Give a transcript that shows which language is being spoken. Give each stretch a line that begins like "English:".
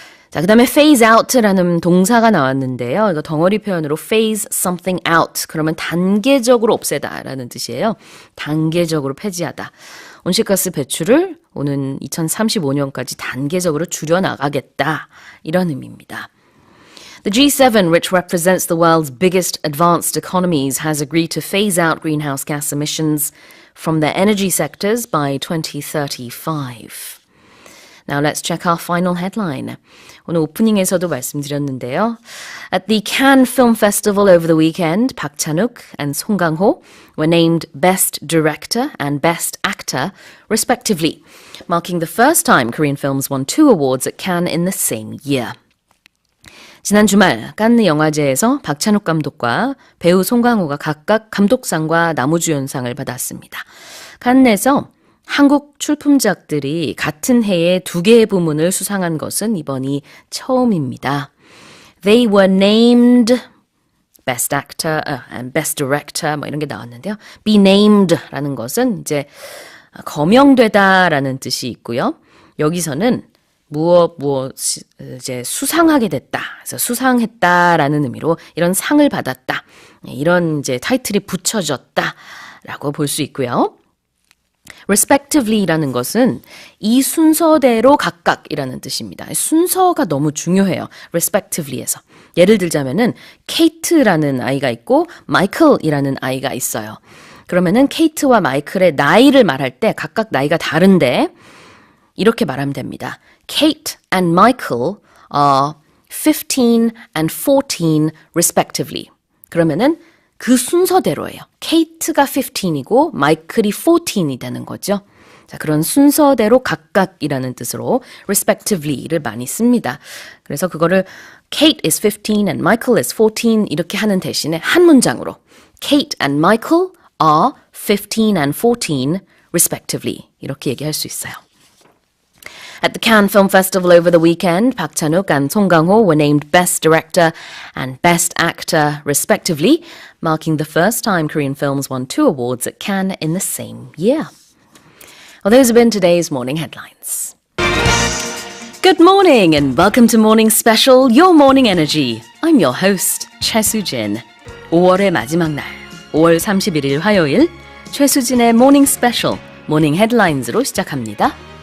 Korean: 자, 그 다음에 phase out라는 동사가 나왔는데요. 이거 덩어리 표현으로 phase something out. 그러면 단계적으로 없애다라는 뜻이에요. 단계적으로 폐지하다. 온실가스 배출을 오는 2035년까지 단계적으로 줄여나가겠다. 이런 의미입니다.
English: The G7, which represents the world's biggest advanced economies, has agreed to phase out greenhouse gas emissions from their energy sectors by 2035. Now let's check our final headline.
Korean: 오늘 오프닝에서도 말씀드렸는데요.
English: At the Cannes Film Festival over the weekend, Park Chan-wook and Song Kang-ho were named Best Director and Best Actor, respectively, marking the first time Korean films won two awards at Cannes in the same year.
Korean: 지난 주말 칸느 영화제에서 박찬욱 감독과 배우 송강호가 각각 감독상과 나무주연상을 받았습니다. 칸느에서 한국 출품작들이 같은 해에 두 개의 부문을 수상한 것은 이번이 처음입니다.
English: They were named Best Actor and Best Director
Korean: 뭐 이런 게 나왔는데요. Be named라는 것은 이제 거명되다라는 뜻이 있고요. 여기서는 무엇 이제 수상하게 됐다. 그래서 수상했다라는 의미로 이런 상을 받았다. 이런 이제 타이틀이 붙여졌다라고 볼 수 있고요. respectively라는 것은 이 순서대로 각각이라는 뜻입니다. 순서가 너무 중요해요. respectively에서. 예를 들자면은 케이트라는 아이가 있고 마이클이라는 아이가 있어요. 그러면은 케이트와 마이클의 나이를 말할 때 각각 나이가 다른데 이렇게 말하면 됩니다.
English: Kate and Michael are 15 and 14 respectively.
Korean: 그러면은 그 순서대로예요. 케이트가 15이고 마이클이 14이 되는 거죠. 자, 그런 순서대로 각각이라는 뜻으로 respectively를 많이 씁니다. 그래서 그거를
English: Kate is 15 and Michael is 14
Korean: 이렇게 하는 대신에 한 문장으로
English: Kate and Michael are 15 and 14 respectively
Korean: 이렇게 얘기할 수 있어요.
English: At the Cannes Film Festival over the weekend, Park Chan-wook and Song Kang-ho were named Best Director and Best Actor, respectively, marking the first time Korean films won two awards at Cannes in the same year. Well, those have been today's morning headlines. Good morning and welcome to Morning Special, Your Morning Energy. I'm your host, 최수진.
Korean: 5월의 마지막 날, 5월 31일 화요일, 최수진의 Morning Special, 모닝 헤드라인즈로 시작합니다.